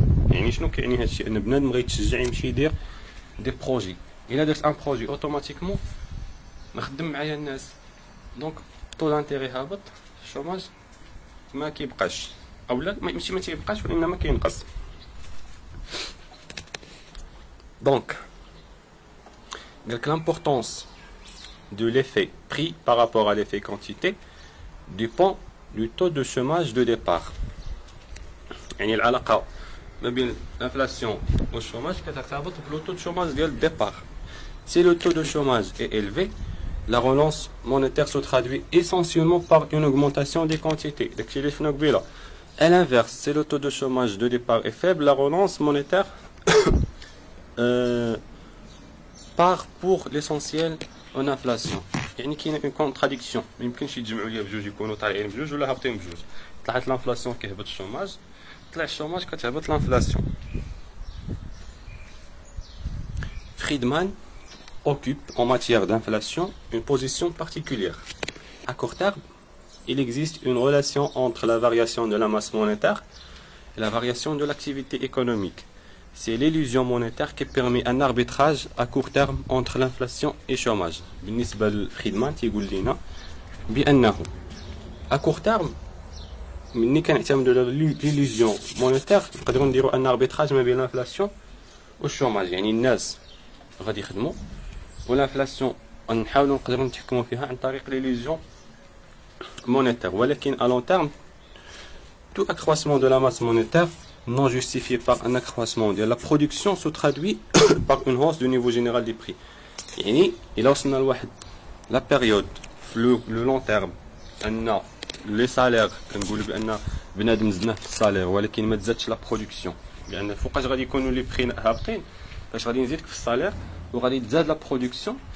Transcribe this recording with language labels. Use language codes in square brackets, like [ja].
[ar] يعني شنو كيعني هذا الشيء؟ ان بنادم غيتشجع يمشي يدير دي بروجي. الا درت ان بروجي اوتوماتيكمون نخدم معايا الناس، دونك طو دانتيغي هابط، الشوماج ما كيبقاش، اولا ماشي ما تيبقاش وانما كينقص. دونك قالك [fr] l'importance de l'effet prix par rapport à l'effet quantité dépend du taux de chômage de départ. [ar] يعني العلاقة ما بين l'inflation والchômage كترتبط بلو taux de chômage ديال الديبار. [fr] Si le taux de chômage est élevé, la relance monétaire se traduit essentiellement par une augmentation des quantités. [ar] داكشي اللي شفنا قبيله. [fr] À l'inverse, si le taux de chômage de départ est faible, la relance monétaire part pour l'essentiel en inflation. [ar] يعني كاينه اون كونتراديكسيون، ما يمكنش يتجمعوا ليا بجوج، يكونوا طالعين بجوج ولا هابطين بجوج. طلعت لانفلاسيون كيهبط الشوماج، طلع الشوماج كتهبط لانفلاسيون. [fr] Friedman occupe en matière d'inflation une position particulière. À court terme, il existe une relation entre la variation de la masse monétaire et la variation de l'activité économique. C'est l'illusion monétaire qui permet un arbitrage à court terme entre l'inflation et le chômage. [ar] بالنسبة لفريدمان تيقول لنا بأنه à court terme ملي كنعتمدوا على l'illusion monétaire نقدروا نديروا ان arbitrage ما بين l'inflation والشوماج. يعني الناس غادي يخدموا والانفلاسيون نحاولوا نقدروا نتحكموا فيها عن طريق l'illusion monétaire. [fr] ولكن à long terme tout accroissement de la masse monétaire non justifié par un accroissement de la production se traduit par une hausse du niveau général des prix. [ar] يعني إلا وصلنا لواحد لا بيريود في لو لون تيرم أن لي سالير كنقولوا بأن بنادم زدناه في السالير ولكن ما تزادش لا برودكسيون، لأن فوقاش غادي يكونوا لي بري هابطين فاش غادي نزيدك في السالير وغادي تزاد لا برودكسيون.